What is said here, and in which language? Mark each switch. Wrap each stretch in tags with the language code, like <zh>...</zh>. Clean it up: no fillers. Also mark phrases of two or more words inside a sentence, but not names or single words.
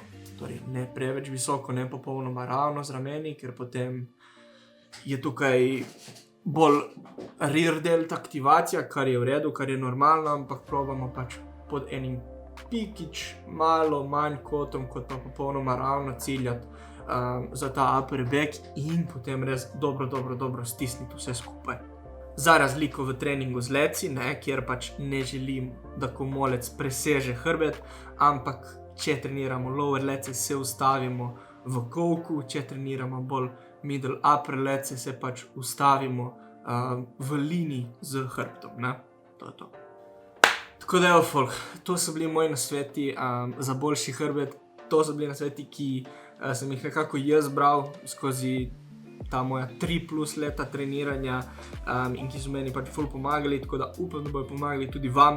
<sl>Torej, ne preveč visoko, ne popolnoma ravno z rameni, ker potem je tukaj bolj</sl> <en>rear delt</en> <sl>aktivacija, kar je v redu, kar je normalno, ampak probamo pač pod enim pikič malo manj kotom, kot pa popolnoma ravno ciljati za ta</sl> <en>upper back</en> <sl>in potem res dobro stisniti vse skupaj. Za razliko v treningu z leci, kjer pač ne želim, da komolec preseže hrbet, ampak če treniramo lower lece, se ustavimo v kolku, če treniramo bolj</sl> <en>middle upper</en> <sl>lece, se pač ustavimo v liniji z hrbtom. To je to. Tako da folk, to so bili moji nasveti za boljši hrbet. To so bili nasveti, ki sem jih nekako jaz bral skozi ta moja 3+ leta treniranja in ki so meni pač ful pomagali, tako da upam, da bojo pomagali tudi vam.</sl>